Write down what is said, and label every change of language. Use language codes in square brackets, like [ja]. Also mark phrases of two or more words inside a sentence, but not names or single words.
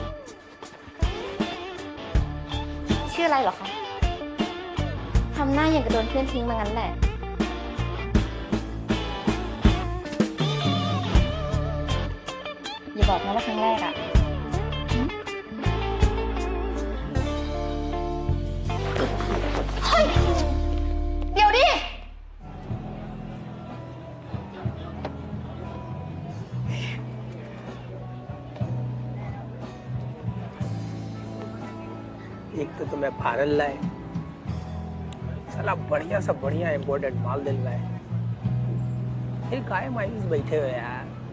[th] ชื่ออะไรเหรอคะทำหน้าอย่างกระโดนเพื่อนทิ้งมางั้นแหละอย่าบอกนะว่าครั้งแรกอะเฮ้ยเดี๋ยวดิ [hi] एक तो तुम्हें भारत लाए, साला बढ़िया सा बढ़िया इम्पोर्टेंट माल दिलवाए, फिर काहे मायूस बैठे हो यार?